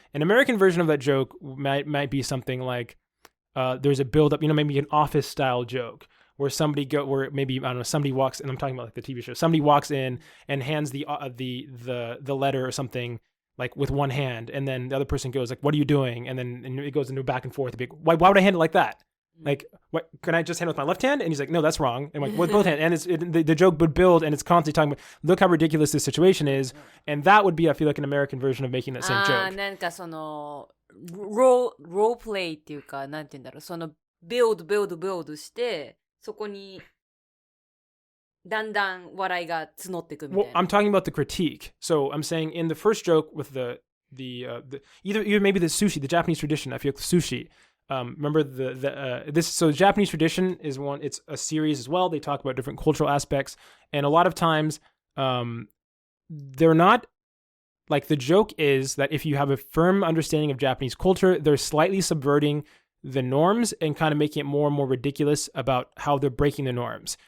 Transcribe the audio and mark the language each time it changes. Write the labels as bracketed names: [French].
[English] An American version of that joke might be something like, there's a build-up, maybe an office style joke where maybe, I don't know, somebody walks, and I'm talking about like the TV show, somebody walks in and hands the letter or something like with one hand, and then the other person goes like, what are you doing? And then it goes into back and forth. Why would I hand it like that? Like, what, can I just handle it with my left hand? And he's like, no, that's wrong. And I'm like, with both hands. And the joke would build, and it's constantly talking about, look how ridiculous this situation is. And that would be, I feel like, an American version of making that same joke. [Japanese] なんかロープレイっていうか、なんて言うんだろう、ビルドして、そこに、だんだん笑いが募っていくみたいな。 [English] Well, I'm talking about the critique. So I'm saying in the first joke with the either maybe the sushi, the Japanese tradition, I feel like sushi. Remember so the Japanese tradition is one, it's a series as well. They talk about different cultural aspects, and a lot of times they're not like, the joke is that if you have a firm understanding of Japanese culture, they're slightly subverting the norms and kind of making it more and more ridiculous about how they're breaking the norms.